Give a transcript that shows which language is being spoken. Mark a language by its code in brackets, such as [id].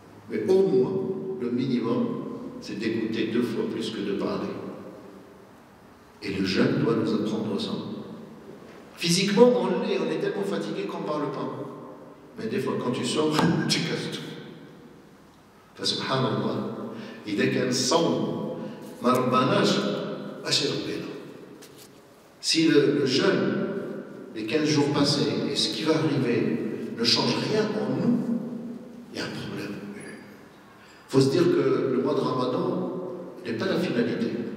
[fr] Mais au moins, le minimum, c'est d'écouter 2 fois plus que de parler. Et le jeûne doit nous apprendre ça. Physiquement, on est tellement fatigué qu'on ne parle pas. Mais des fois, quand tu sors, tu casses tout. Subhanallah. [ar] إذا كان الصوم ما ربناش اش يربينا. [fr] Si le jeûne, les 15 jours passés et ce qui va arriver ne change rien en nous, il y a un problème. Il faut se dire que le mois de Ramadan n'est pas la finalité.